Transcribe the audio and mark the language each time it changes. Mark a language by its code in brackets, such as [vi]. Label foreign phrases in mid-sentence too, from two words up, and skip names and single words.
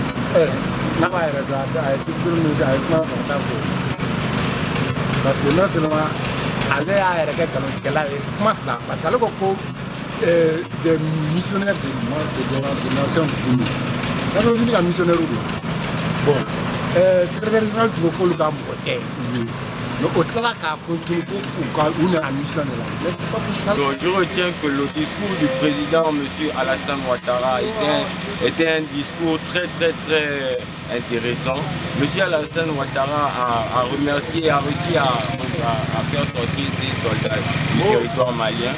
[fr] n'a pas [bm] yɛrɛ dɔn a ye discours min kɛ a ye kuma fɔ ta fɔ [fr] parce que non seulement [bm] ale y'a yɛrɛ kɛ nkalontigɛla ye kuma fila parce que ale ko [fr] des missionnaires de nations unies nations unies [bm] ka missionnaire don [fr] bon secrétaire général [bm] tun ko k'olu ka mɔgɔ tɛ [fr] mais au [bm] tilala k'a fɔ tuguni ko u na [fr] mission de [bm] la [fr] mais c'est pas possible. Donc, je retiens que le discours du président M. Alassane Ouattara était un discours très intéressant. M. Alassane Ouattara a remercié et a réussi à faire sortir ses soldats du territoire malien.